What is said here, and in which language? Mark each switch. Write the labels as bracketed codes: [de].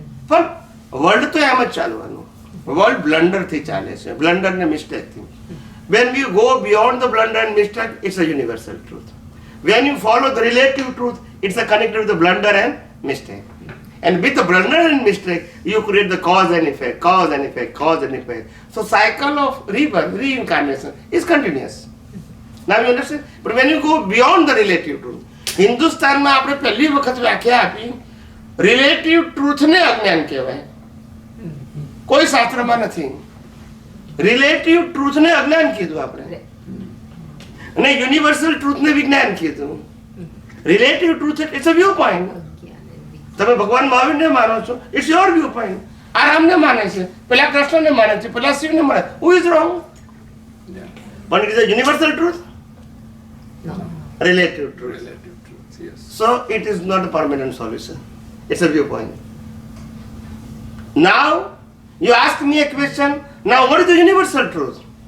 [gu] પણ વર્લ્ડ તો એમ જ ચાલવાનું. વર્લ્ડ બ્લન્ડરથી ચાલે છે, બ્લન્ડર ને મિસ્ટેકથી. [en] When we go beyond the blunder and mistake, it's a universal truth. When you follow the relative truth, it's a connected with the blunder and mistake. And with the blunder and mistake, you create the cause and effect, cause and effect, cause and effect. So cycle of rebirth, reincarnation is continuous. Now you understand? But when you go beyond the relative truth, [gu] હિન્દુસ્તાનમાં આપણે પહેલી વખત વ્યાખ્યા આપી relative ટ્રુથને અજ્ઞાન કહેવાય. કોઈ શાસ્ત્રમાં નથી. રિલેટિવ ટ્રુથને અજ્ઞાન કીધું આપણે અને યુનિવર્સલ ટ્રુથને વિજ્ઞાન કીધું. [en] Relative truth it's a viewpoint. [gu] તમે ભગવાન મહાવીરને માનો છો, [en] It's your viewpoint. [gu] આ રામને માને છે, પેલા કૃષ્ણને માને છે, પેલા શિવને માને. [en] Who is wrong? But it is a universal truth, relative truth. Relative truth, yes. So it is not a permanent solution. It's a viewpoint. Now you ask me a question. Now what is the universal truth?